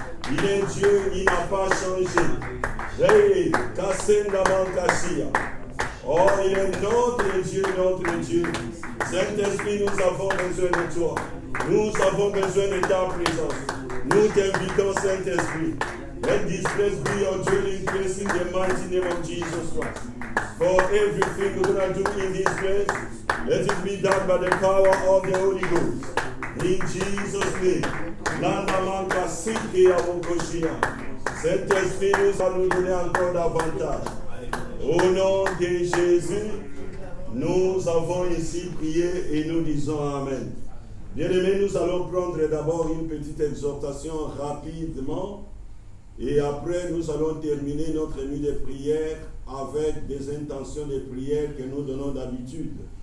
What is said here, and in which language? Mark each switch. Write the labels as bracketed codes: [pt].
[fr] Il est Dieu, il n'a pas changé. Hey, kasenda manka shia. Oh, il est notre Dieu, notre Dieu. Saint-Esprit, nous avons besoin de toi. Nous avons besoin de ta présence. Nous t'invitons, Saint-Esprit. [en] Let this place be your dwelling place in the mighty name of Jesus Christ. For everything we're going to do in this place, let it be done by the power of the Holy Ghost. In Jesus' name. Landamanka Siki Amokoshia. [fr] Saint-Esprit nous va nous donner encore davantage. Au nom de Jésus, nous avons ici prié et nous disons Amen. Bien-aimés, nous allons prendre d'abord une petite exhortation rapidement et après nous allons terminer notre nuit de prière avec des intentions de prière que nous donnons d'habitude.